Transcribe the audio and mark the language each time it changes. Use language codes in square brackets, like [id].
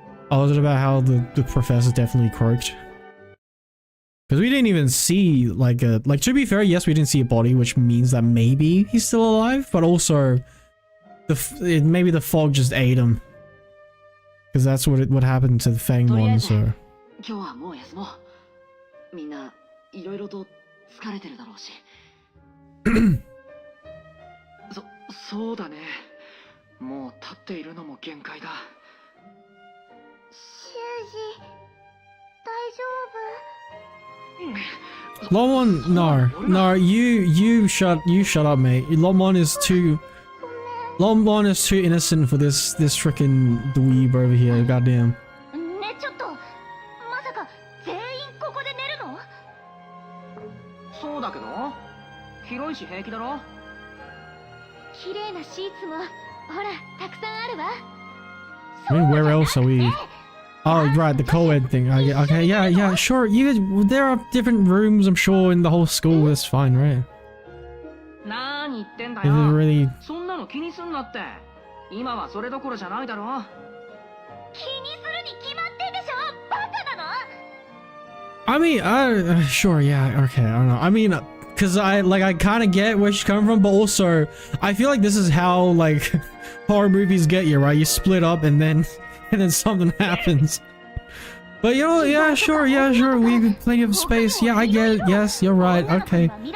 [en] Oh, was it about how the professor definitely croaked? Because we didn't even see like to be fair, yes, we didn't see a body, which means that maybe he's still alive, but also maybe the fog just ate him. Because that's what happened to the Fang one, so. [ja] 今日はもう休もう。みんないろいろと疲れてるだろうし。そうだね。もう立っているのも限界だ。修二、大丈夫 [en] Lomon, no, you shut up, mate. Lomon is too innocent for this frickin' dweeb over here. Goddamn. [ja] ね、ちょっとまさか全員ここで寝るの？そうだけど、広いし平気だろ。綺麗なシーツもほらたくさんあるわ。 [en] I mean, where else are we? Oh, right, the co-ed thing. Okay, yeah, sure. You guys, there are different rooms, I'm sure, in the whole school. That's fine, right? [ja] 何言ってんだ [en] よ。Really... [ja] そんなの気にすんなって。今はそれどころじゃないだろ。気にするに決まってんでしょ。バカなの？ [en] I mean, sure, yeah, okay, I don't know. I mean, cause I kind of get where she's coming from, but also I feel like this is how like horror movies get you, right? You split up and then something happens. But you know, yeah, sure, we have plenty of space. Yeah, I get it. Yes, you're right. Okay.